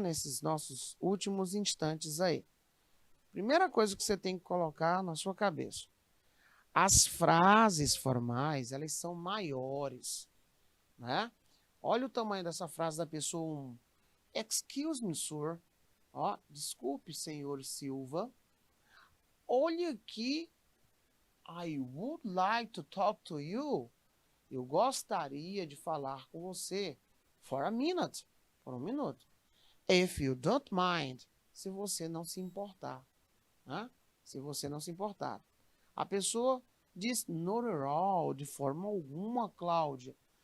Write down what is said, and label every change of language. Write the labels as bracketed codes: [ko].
[pt] Nesses nossos últimos instantes aí. Primeira coisa que você tem que colocar na sua cabeça. As frases formais, elas são maiores, né? Olha o tamanho dessa frase da pessoa 1. [en] Excuse me, sir. [pt] Ó, desculpe, senhor Silva. Olha aqui. [en] I would like to talk to you. [pt] Eu gostaria de falar com você. [en] For a minute. [pt] Por um minuto. [en] If you don't mind. [pt] Se você não se importar. Né? Se você não se importar. A pessoa diz [en] not at all, [pt] de forma alguma, Cláudia.